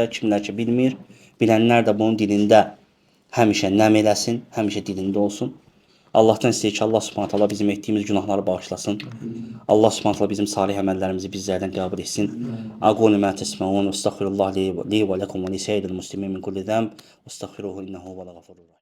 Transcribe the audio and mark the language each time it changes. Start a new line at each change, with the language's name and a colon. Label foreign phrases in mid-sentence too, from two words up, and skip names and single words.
Azerbaijani: Kimlər ki bilmir, bilənlər də bunun dilində həmişə nəm eləsin, həmişə dilində olsun. Allahdan istəyir ki,
Arabic: الله سبحانه تعالى
Azerbaijani: bizim etdiyimiz günahları bağışlasın.
Arabic: الله سبحانه تعالى
Azerbaijani: bizim salih əməllərimizi bizlərdən qəbul etsin.
Arabic: أقول ما تسمعون أستغفر الله لي ولكم ولسيد المسلمين من كل ذنب أستغفره إنه هو الغفور الرحيم.